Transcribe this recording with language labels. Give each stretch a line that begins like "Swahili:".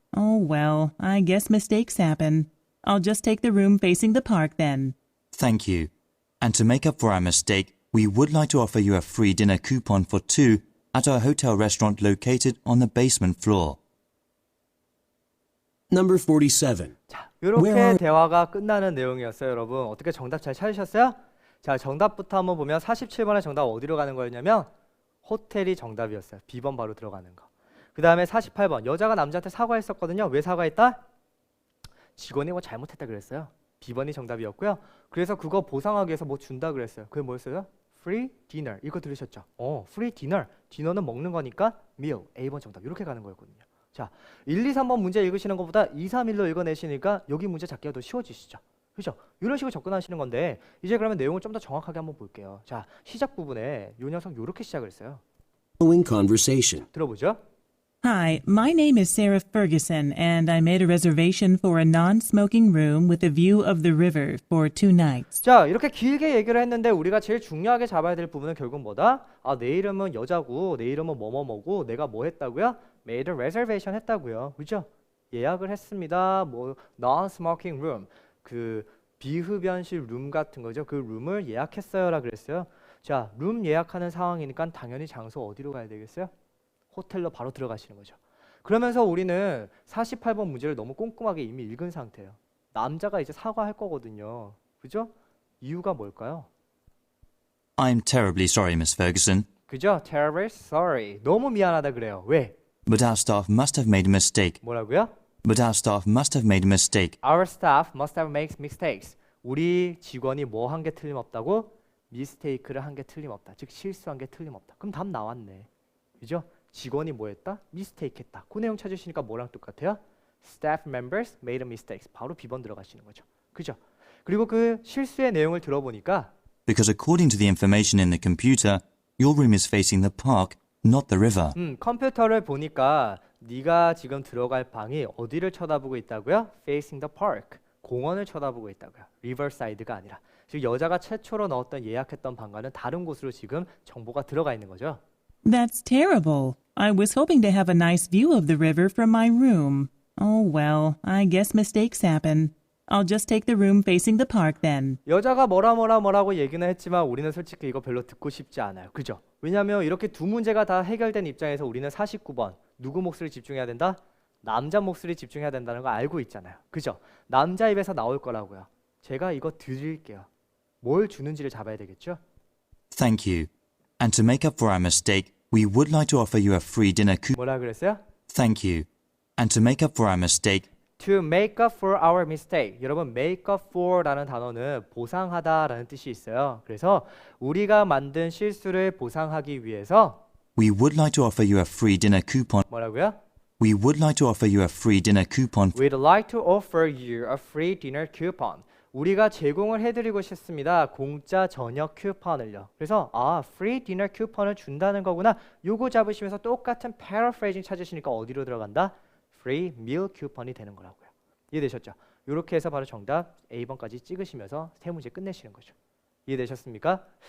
English: Oh well, I guess mistakes happen. I'll just take the room facing the park then. Thank you. And to make up for our mistake, we would like to offer you a free dinner coupon for 2 at our hotel restaurant located on the basement floor. Number 47.
Korean: 자, 이렇게 대화가 끝나는 내용이었어요, 여러분. 어떻게 정답 잘 찾으셨어요? 자, 정답부터 한번 보면 47번의 정답 어디로 가는 거였냐면 호텔이 정답이었어요. B번 바로 들어가는 거. 그 다음에 48번 여자가 남자한테 사과했었거든요. 왜 사과했다? 직원이 뭐 잘못했다 그랬어요. B번이 정답이었고요. 그래서 그거 보상하기 위해서 뭐 준다 그랬어요. 그게 뭐였어요?
English: Free dinner.
Korean: 이거 들으셨죠? free dinner. 디너는 먹는 거니까 meal. A번 정답. 이렇게 가는 거였거든요. 자, 1, 2, 3번 문제 읽으시는 것보다 2, 3, 1로 읽어내시니까 여기 문제 잡기가 더 쉬워지시죠? 그죠? 이런 식으로 접근하시는 건데 이제 그러면 내용을 좀 더 정확하게 한번 볼게요. 자, 시작 부분에 요 녀석 이렇게 시작을 했어요.
English: Following conversation.
Korean: 들어보죠.
English: Hi, my name is Sarah Ferguson, and I made a reservation for a non-smoking room with a view of the river for 2 nights.
Korean: 자, 이렇게 길게 얘기를 했는데 우리가 제일 중요하게 잡아야 될 부분은 결국 뭐다? 내 이름은 여자고 내 이름은 뭐뭐뭐고 내가 뭐 했다고요?
English: made a reservation 했다고요.
Korean: 그죠? 예약을 했습니다. 뭐 non-smoking room, 그 비흡연실 룸 같은 거죠. 그 룸을 예약했어요라 그랬어요. 자, 룸 예약하는 상황이니까 당연히 장소 어디로 가야 되겠어요? 호텔로 바로 들어가시는 거죠. 그러면서 우리는 48번 문제를 너무 꼼꼼하게 이미 읽은 상태예요. 남자가 이제 사과할 거거든요. 그죠? 이유가 뭘까요?
English: I'm terribly sorry, Miss Ferguson,
Korean: 그죠?
English: Terribly sorry.
Korean: 너무 미안하다 그래요. 왜?
English: but our staff must have made a mistake.
Korean: 뭐라고요?
English: But our staff must have made a mistake. Our staff must have made mistakes.
Korean: 우리 직원이 뭐 한 게 틀림없다고? mistake를 한 게 틀림없다. 즉 실수한 게 틀림없다. 그럼 답 나왔네. 그죠? 직원이 뭐 했다? mistake 했다. 그 내용 찾으시니까 뭐랑 똑같아요?
English: Staff members made a mistake.
Korean: 바로 B번 들어가시는 거죠. 그죠? 그리고 그 실수의 내용을 들어보니까
English: Because according to the information in the computer, your room is facing the park, not the river.
Korean: 컴퓨터를 보니까 네가 지금 들어갈 방이 어디를 쳐다보고 있다고요?
English: Facing the park.
Korean: 공원을 쳐다보고 있다고요. Riverside가 아니라. 즉 여자가 최초로 넣었던 예약했던 방과는 다른 곳으로 지금 정보가 들어가 있는 거죠.
English: That's terrible. I was hoping to have a nice view of the river from my room. Oh well, I guess mistakes happen. I'll just take the room facing the park then.
Korean: 여자가 뭐라고 얘기는 했지만 우리는 솔직히 이거 별로 듣고 싶지 않아요. 그죠? 왜냐하면 이렇게 두 문제가 다 해결된 입장에서 우리는 49번 누구 몫을 집중해야 된다? 남자 몫을 집중해야 된다는 거 알고 있잖아요. 그죠? 남자 입에서 나올 거라고요. 제가 이거 드릴게요. 뭘 주는지를 잡아야 되겠죠?
English: Thank you. And to make up for our mistake, we would like to offer you a free dinner coupon.
Korean: 뭐라 그랬어요?
English: Thank you. And to make up for our mistake, To make up for our mistake.
Korean: 여러분, make up for라는 단어는 보상하다라는 뜻이 있어요. 그래서 우리가 만든 실수를 보상하기 위해서
English: we would like to offer you a free dinner coupon.
Korean: 뭐라고요?
English: We would like to offer you a free dinner coupon. We'd like to offer you a free dinner coupon.
Korean: 우리가 제공을 해드리고 싶습니다. 공짜 저녁 쿠폰을요. 그래서
English: free dinner
Korean: 쿠폰을 준다는 거구나. 요거 잡으시면서 똑같은 paraphrasing 찾으시니까 어디로 들어간다? free meal 쿠폰이 되는 거라고요. 이해되셨죠? 이렇게 해서 바로 정답 A번까지 찍으시면서 세 문제 끝내시는 거죠. 이해되셨습니까?